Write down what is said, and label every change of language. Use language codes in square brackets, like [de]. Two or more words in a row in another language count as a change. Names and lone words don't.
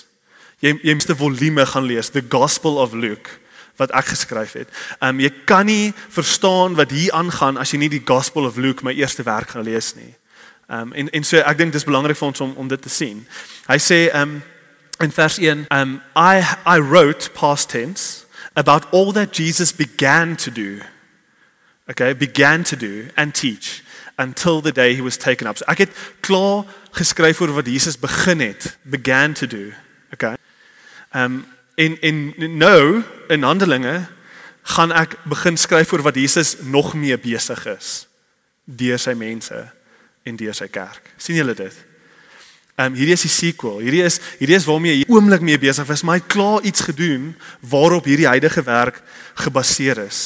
[af] Jy moet die volume gaan lees, The Gospel of Luke, wat ek geskryf het. Jy kan nie verstaan wat hier aangaan as jy nie die Gospel of Luke, my eerste werk, gaan lees nie. En so ek dink dis belangrik vir ons om dit te sien. Hy sê in vers 1, [en] I wrote past tense about all that Jesus began to do. Okay, began to do and teach until the day he was taken up. [af] So ek het klaar geskryf oor wat Jesus begin het, [en] began to do. Okay. [af] En nou in Handelinge gaan ek begin skryf oor wat Jesus nog meer besig is deur sy mense en deur sy kerk. sien julle dit? Hierdie is die sequel. Hierdie is waarmee hy oomblik mee besig was, maar hy het klaar iets gedoen waarop hierdie huidige werk gebaseer is.